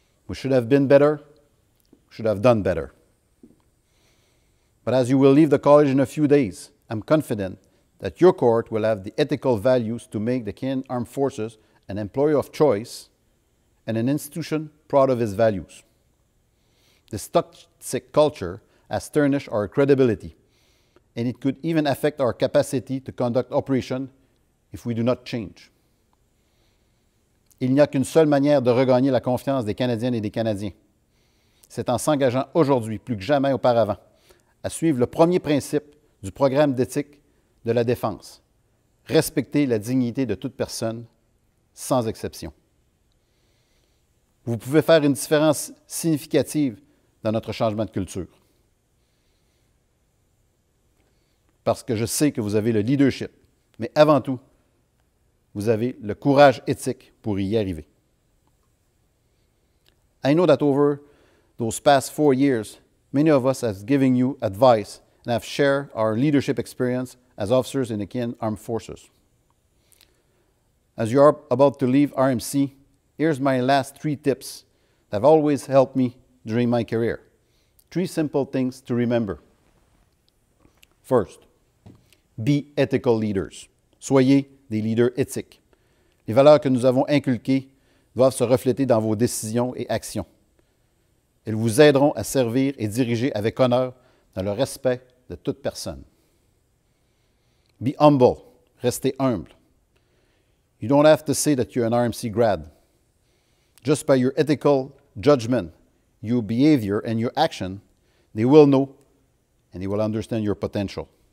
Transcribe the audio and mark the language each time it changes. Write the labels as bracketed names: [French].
[English] We should have been better, we should have done better. But as you will leave the college in a few days, I'm confident that your cohort will have the ethical values to make the Canadian Armed Forces an employer of choice and an institution proud of its values. This toxic culture has tarnished our credibility, and it could even affect our capacity to conduct operations if we do not change. [French] Il n'y a qu'une seule manière de regagner la confiance des Canadiennes et des Canadiens. C'est en s'engageant aujourd'hui, plus que jamais auparavant, à suivre le premier principe du programme d'éthique de la défense: respecter la dignité de toute personne, sans exception. Vous pouvez faire une différence significative dans notre changement de culture. Parce que je sais que vous avez le leadership, mais avant tout, vous avez le courage éthique pour y arriver. [English] I know that over those past 4 years, many of us have given you advice and have shared our leadership experience as officers in the Canadian Armed Forces. As you are about to leave RMC, here's my last 3 tips that have always helped me during my career. 3 simple things to remember. First, be ethical leaders. [French] Soyez des leaders éthiques. Les valeurs que nous avons inculquées doivent se refléter dans vos décisions et actions. Elles vous aideront à servir et diriger avec honneur dans le respect de toute personne. [English] Be humble. [French] Restez humble. [English] You don't have to say that you're an RMC grad. Just by your ethical judgment, your behavior, and your action, they will know and they will understand your potential.